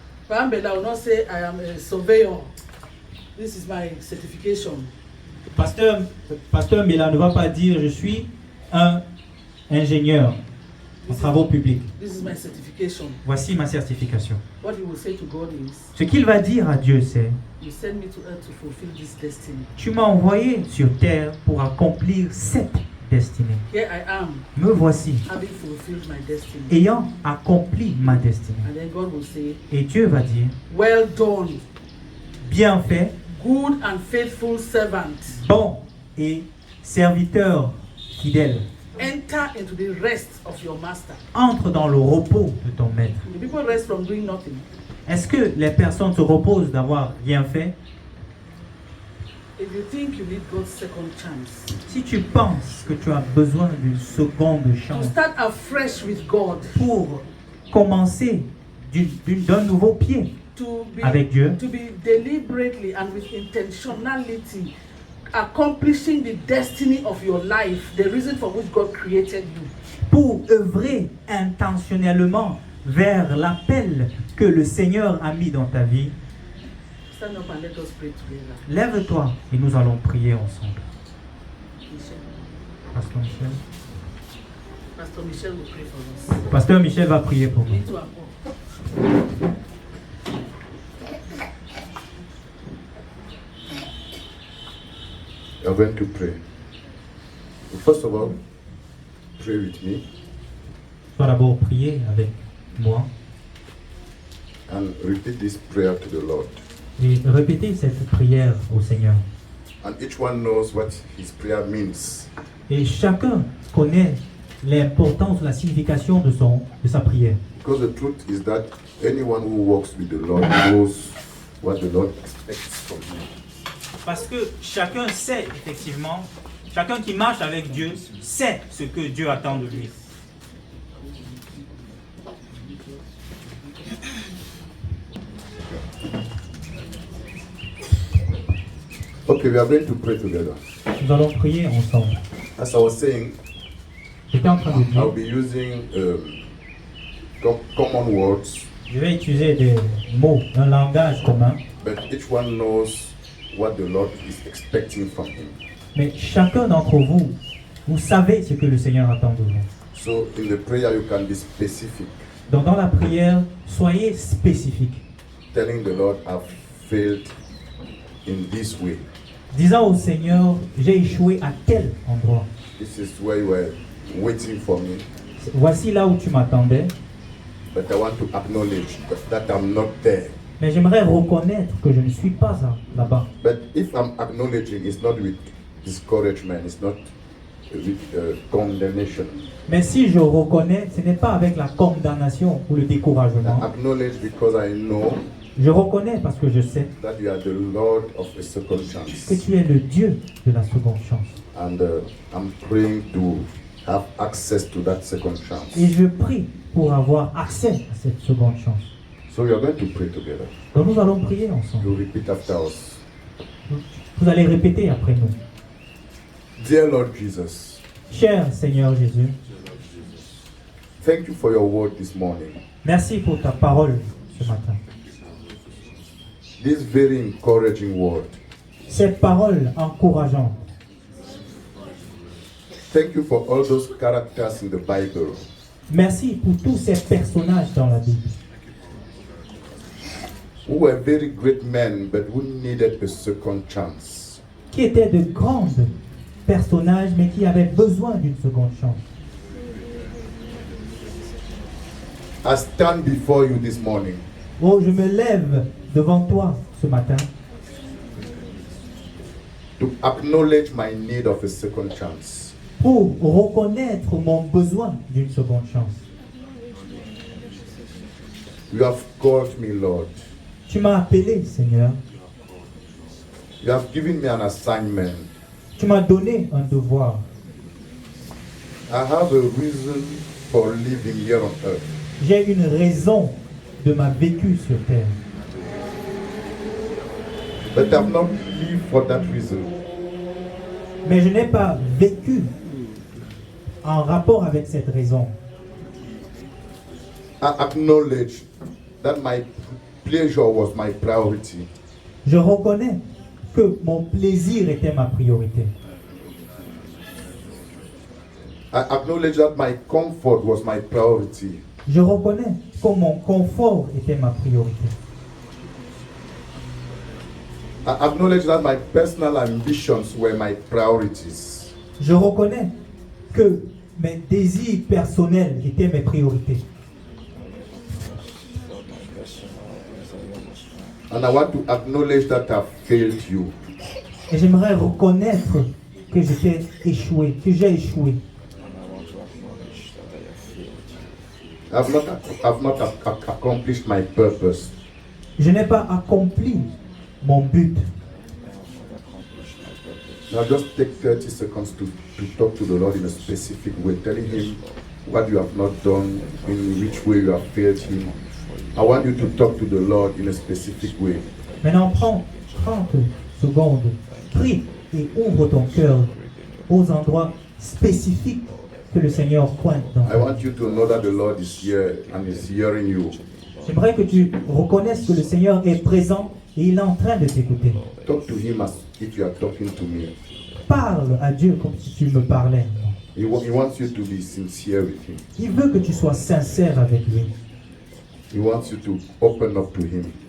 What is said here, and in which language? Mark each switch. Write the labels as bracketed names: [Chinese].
[English] Pambela will not say, I am a surveyor, this is my certification. [French] Pasteur Mela ne va pas dire, je suis un ingénieur en travaux publics. [English] This is my certification. [French] Voici ma certification. [English] What he will say to God is, [French] Ce qu'il va dire à Dieu, c'est, [English] you send me to earth to fulfill this destiny. [French] tu m'as envoyé sur terre pour accomplir cette destinée. [English] Here I am, [French] Me voici, [English] having fulfilled my destiny. [French] ayant accompli ma destinée. [English] And then God will say, [French] Et Dieu va dire, [English] well done, [French] bien fait, [English] good and faithful servant. [French] bon et serviteur fidèle. [English] Enter into the rest of your master. [French] Entre dans le repos de ton maître. [English] The people rest from doing nothing. [French] Est-ce que les personnes se reposent d'avoir rien fait? [English] If you think you need God's second chance, [French] Si tu penses que tu as besoin d'une seconde [English] to [French] chance [English] start afresh with God, [French] pour commencer d'un nouveau pied avec Dieu, [English] to be deliberately and with intentionality accomplishing the destiny of your life, the reason for which God created you. [French] pour œuvrer intentionnellement vers l'appel que le Seigneur a mis dans ta vie, [English] Stand up and let us pray together. [French] lève-toi et nous allons prier ensemble. Michel. Pasteur Michel. [English] Pastor Michel will pray for us. [French] Pasteur Michel va prier pour nous. [English] Me too, Apo. We are going to pray. First of all, pray with me [French] Tu vas d'abord prier avec moi [English] and repeat this prayer to the Lord. [French] et répéter cette prière au Seigneur. [English] And each one knows what his prayer means. [French] Et chacun connaît l'importance, la signification de sa prière. [English] Because the truth is that anyone who walks with the Lord knows what the Lord expects from him. [French] Parce que chacun sait effectivement, chacun qui marche avec Dieu sait ce que Dieu attend de lui. [English] Okay, we are going to pray together. [French] Nous allons prier ensemble. [English] As I was saying, [French] J'étais en train de [English] I'll be using common words, [French] je vais utiliser des mots, un langage commun, [English] but each one knows what the Lord is expecting from him. [French] mais chacun d'entre vous, vous savez ce que le Seigneur attend de vous. [English] So in the prayer, you can be specific, [French] Donc dans la prière, soyez spécifique, [English] telling the Lord, I've failed in this way. [French] disant au Seigneur, j'ai échoué à tel endroit. [English] This is where you were waiting for me, [French] Voici là où tu m'attendais, [English] but I want to acknowledge that I'm not there. [French] mais j'aimerais reconnaître que je ne suis pas là-bas. [English] But if I'm acknowledging, it's not with discouragement, it's not with condemnation. [French] Mais si je reconnais, ce n'est pas avec la condamnation ou le [English] I [French] découragement. [English] acknowledge because I know [French] Je reconnais parce que je sais [English] that you are the Lord of a second [French] que [English] chance. [French] tu es le Dieu de la seconde chance. [English] And I'm praying to have access to that second chance. [French] Et je prie pour avoir accès à cette seconde chance. [English] So we are going to pray together. [French] Donc nous allons prier ensemble. [English] You repeat after us. [French] Vous allez répéter après nous. [English] Dear Lord Jesus, [French] Cher Seigneur Jésus, [English] thank you for your word this morning. [French] merci pour ta parole ce matin. [English] This very encouraging word. [French] Cette parole encourageante. [English] Thank you for all those characters in the Bible [French] Merci pour tous ces personnages dans la Bible [English] who were very great men but who needed a second chance. [French] qui étaient de grands personnages mais qui avaient besoin d'une seconde chance. [English] I stand before you this morning [French] Oh, je me lève devant toi ce matin [English] to acknowledge my need of a second chance. [French] pour reconnaître mon besoin d'une seconde chance. [English] You have called me, Lord. [French] Tu m'as appelé, Seigneur. [English] You have given me an assignment. [French] Tu m'as donné un devoir. [English] I have a reason for living here on earth. [French] J'ai une raison de ma vécu sur terre. [English] But I have not lived for that reason. [French] Mais je n'ai pas vécu en rapport avec cette raison. [English] I acknowledge that my pleasure was my priority. [French] Je reconnais que mon plaisir était ma priorité. [English] I acknowledge that my comfort was my priority. [French] Je reconnais que mon confort était ma priorité. [English] I acknowledge that my personal ambitions were my priorities. [French] Je reconnais que mes désirs personnels étaient mes priorités. [English] And I want to acknowledge that I've failed you. [French] Et j'aimerais reconnaître que j'ai échoué. [English] I've not accomplished my purpose. [French] Je n'ai pas accompli mon but. [English] Now just take 30 seconds to talk to the Lord in a specific way, telling Him what you have not done, in which way you have failed Him. I want you to talk to the Lord in a specific way. [French] Maintenant, prends 30 secondes, prie et ouvre ton cœur aux endroits spécifiques que le Seigneur pointe dans [English] I [French] ta vie. [English] want you to know that the Lord is here and is hearing you. [French] J'aimerais que tu reconnaisses que le Seigneur est présent et il est en train de t'écouter. [English] Talk to Him as if you are talking to me. [French] Parle à Dieu comme si tu me parlais. [English] He wants you to be sincere with Him. [French] Il veut que tu sois sincère avec lui. [English] He wants you to open up to Him,